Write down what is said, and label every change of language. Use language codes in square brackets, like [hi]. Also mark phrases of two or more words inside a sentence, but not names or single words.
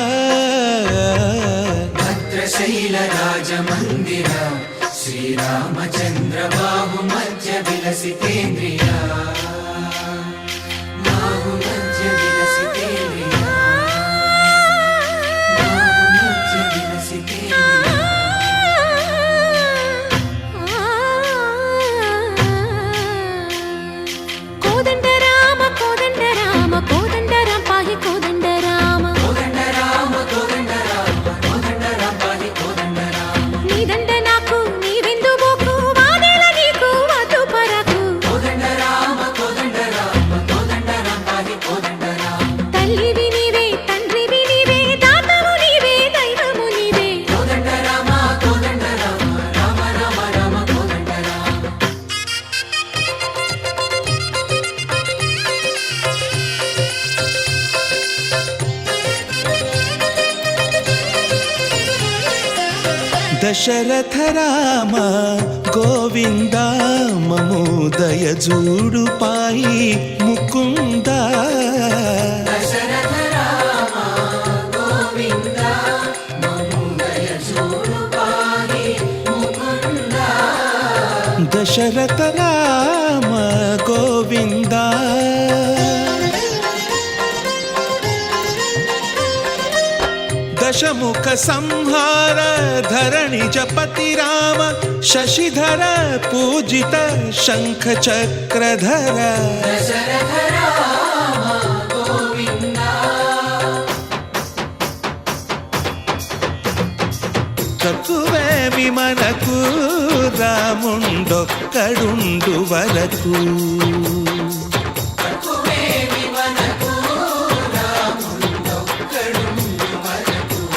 [sa] भद्रशैल राजमन्दिर श्रीरामचन्द्र बाहुमध्य विलसितेन्द्रिय। बाहुमध्य विलसितेन्द्रिय। बाहुमध्य विलसितेन्द्रिय। [te] కోదండ రామ కోదండ రామ కోదండ రామ పాహి కోదండ రామ కోదండ రామ కోదండ రామ కోదండ రామ పాహి కోదండ రామ। నీదండ నాకు నీవెందు మోకు వాదేల నీకు వద్దు పరకు కోదండ రామ కోదండ రామ కోదండ రామ పాహి కోదండ రామ। తల్లివి నీవే తండ్రివి నీవే దాతవు నీవే దైవము నీవే కోదండ రామ కోదండ రామ రామ రామ రామ కోదండ రామ। దశరథ రామ గోవింద మమోదయ జూడు పాఈ ముకుంద। దశరథ రామ గోవింద మమోదయ జూడు పాహి ముకుంద। [sa] दशरथ राम गोविंद दशमुख संहार धरणि जपति राम शशिधर पूजित शंख चक्रधर। [te] దశరథ రామ గోవింద। తక్కువేమి మనకు రాముండొక్కడుండు వరకు। తక్కువేమి మనకు రాముండొక్కడుండు వరకు।